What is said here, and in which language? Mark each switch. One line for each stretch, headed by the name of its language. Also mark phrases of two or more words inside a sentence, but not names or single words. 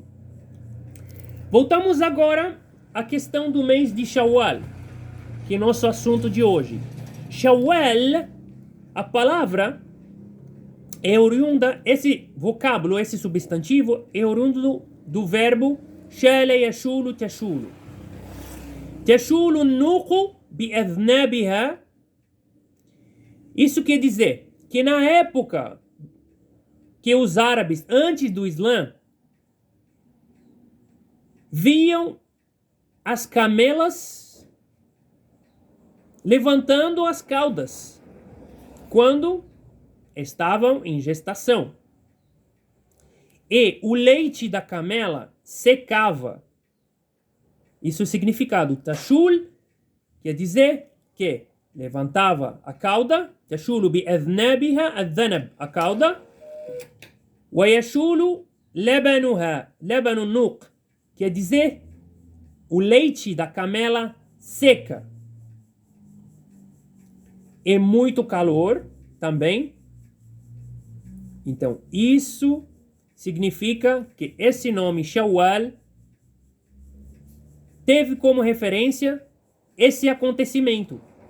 Portuguese: Voltamos agora à questão do mês de Shawwal, que é nosso assunto de hoje. Shawwal, a palavra é oriunda, esse vocábulo, esse substantivo é oriundo do verbo
Arabic: شال يشول تشول. تشول النوق بأذنابها.
Portuguese: Isso quer dizer que na época que os árabes, antes do Islã, viam as camelas levantando as caudas quando estavam em gestação. E o leite da camela secava. Isso é o significado. Tashul quer dizer que levantava a cauda.
Arabic: تشول بأذنابها، الذنب,
Portuguese: a cauda.
Arabic: ويشول لبنها، لبن النوق,
Portuguese: quer dizer o leite da camela seca. E muito calor também. Então, isso significa que esse nome Shawwal teve como referência esse acontecimento.